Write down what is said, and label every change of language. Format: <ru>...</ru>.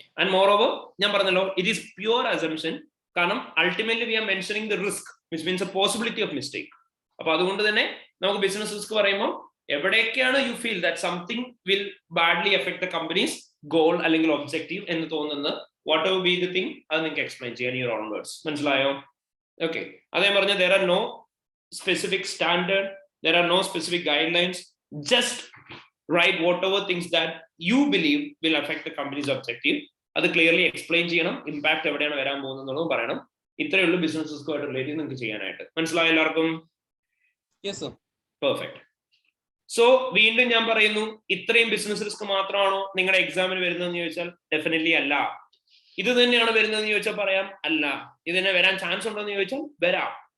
<en>and moreover</en> <ml>ഞാൻ പറഞ്ഞല്ലോ,</ml> <en>It is pure assumption. കാരണം ultimately we are mentioning the risk which means a possibility of mistake.</en> <ml>അപ്പൊ അതുകൊണ്ട് തന്നെ നമുക്ക് ബിസിനസ് റിസ്ക് പറയുമ്പോൾ എവിടേക്കാണ്</ml> <en>you feel that something will badly affect the company's goal</en> <ml>അല്ലെങ്കിൽ ഒബ്ജക്റ്റീവ് എന്ന് തോന്നുന്നത്,</ml> <en>whatever be the thing,</en> <ml>അത് നിങ്ങൾക്ക് എക്സ്പ്ലെയിൻ ചെയ്യാൻ യുവർ ഓൺ വേർഡ്സ്. മനസ്സിലായോ? ഓക്കെ. അതേ പറഞ്ഞ</ml> <en>there are no specific standard, there are no specific guidelines, just write whatever things that you believe will affect the company's objective.</en> <ml>അത് clearly explain ചെയ്യണം. Impact എവിടെയാണ് വരാൻ പോകുന്നതെന്നുള്ളതും പറയണം. ഇത്രയേ ഉള്ളൂ ബിസിനസ് റിസ്കുമായിട്ട് റിലേറ്റ് ചെയ്ത് നിങ്ങൾക്ക് ചെയ്യാനായിട്ട്. മനസ്സിലായോ എല്ലാവർക്കും?</ml> <en>Yes sir. Perfect.</en> <ml>സോ വീണ്ടും ഞാൻ പറയുന്നു, ഇത്രയും ബിസിനസ് റിസ്ക് മാത്രമാണോ നിങ്ങളുടെ എക്സാമിന് വരുന്നതെന്ന് ചോദിച്ചാൽ ഡെഫിനറ്റ്ലി അല്ല. ഇത് തന്നെയാണ് വരുന്നതെന്ന് ചോദിച്ചാൽ പറയാം അല്ല. ഇതിനെ വരാൻ ചാൻസ് ഉണ്ടോ എന്ന് ചോദിച്ചാൽ വരാം.</ml>